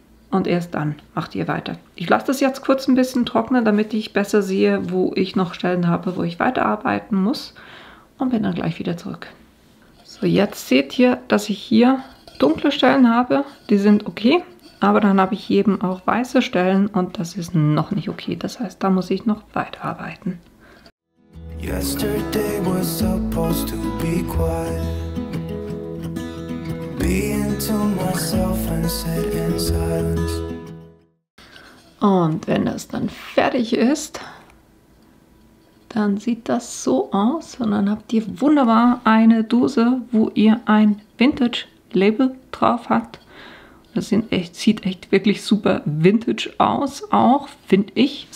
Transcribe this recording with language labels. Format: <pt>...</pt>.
<de>Und erst dann macht ihr weiter. Ich lasse das jetzt kurz ein bisschen trocknen, damit ich besser sehe, wo ich noch Stellen habe, wo ich weiterarbeiten muss. Und bin dann gleich wieder zurück. So, jetzt seht ihr, dass ich hier dunkle Stellen habe. Die sind okay. Aber dann habe ich eben auch weiße Stellen und das ist noch nicht okay. Das heißt, da muss ich noch weiterarbeiten.</de> <en>Yesterday was supposed to be quiet. Being to myself and sit in silence.</en> <de>Und wenn das dann fertig ist, dann sieht das so aus. Und dann habt ihr wunderbar eine Dose, wo ihr ein Vintage-Label drauf habt. Das sieht echt wirklich super Vintage aus, auch, finde ich.</de>